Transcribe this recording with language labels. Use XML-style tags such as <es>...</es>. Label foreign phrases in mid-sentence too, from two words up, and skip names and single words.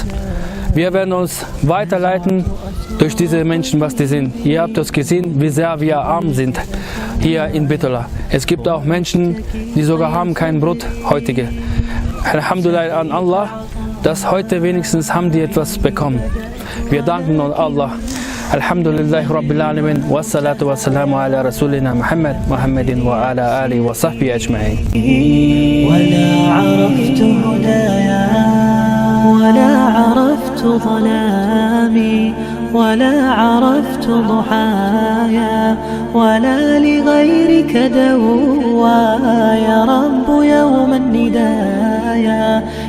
<de>Wir werden uns weiterleiten durch diese Menschen, was die sind. Ihr habt es gesehen, wie sehr wir arm sind hier in Bitola. Es gibt auch Menschen, die sogar haben kein Brot heutige. Alhamdulillah an Allah, dass heute wenigstens haben die etwas bekommen. Wir danken Allah.</de> <ar>الحمد لله رب العالمين والصلاة والسلام على رسولنا محمد وعلى آله وصحبه أجمعين. ولا عرفت هدايا ولا عرفت ظلامي ولا عرفت ضحايا ولا لغيرك دوايا رب يوم الندايا</ar>